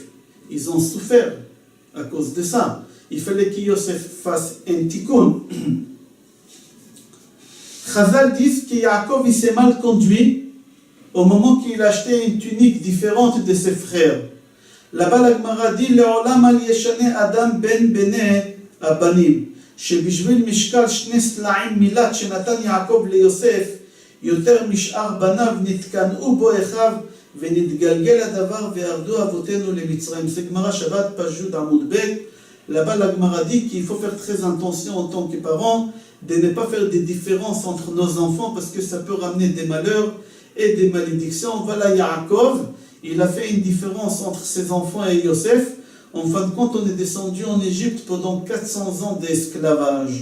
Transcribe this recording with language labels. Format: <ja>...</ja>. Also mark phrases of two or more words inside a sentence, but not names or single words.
<fr>Ils ont souffert à cause de ça. Il fallait que Yosef fasse un tikkun. Chazal dit que Yaakov il s'est mal conduit au moment qu'il a acheté une tunique différente de ses frères. Là-bas la Gemara dit</fr> <he>לעולם אל ישנה אדם בין בני הבנים שבשביל משקל 2 סלעים מילת שנתן יעקב ליוסף יותר משאר בניו נתקנאו בו אחיו ונתגלגל הדבר וירדו אבותינו למצרים. זה גמרא שבת פ"י עמוד ב'.</he> <fr>Là-bas, la Gemara dit qu'il faut faire très attention en tant que parents de ne pas faire des différences entre nos enfants parce que ça peut ramener des malheurs et des malédictions. Voilà, Yaakov, il a fait une différence entre ses enfants et Yosef. En fin de compte, on est descendu en Égypte pendant 400 ans d'esclavage.</fr>